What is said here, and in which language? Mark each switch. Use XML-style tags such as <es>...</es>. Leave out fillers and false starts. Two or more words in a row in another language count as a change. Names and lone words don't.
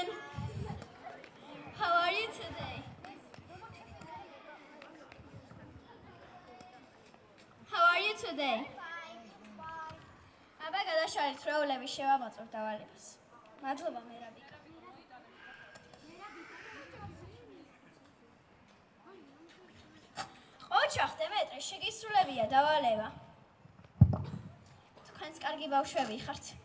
<en>How are you today? How are you today?</en> <ka>აბა გადაშალეთ როლები შევამოწმოთ დავალებას. მადლობა მერაბიკა. ოჩახ დემეტრე შეგისრულებია დავალება. თქვენს კარგი ბავშვები ხართ.</ka>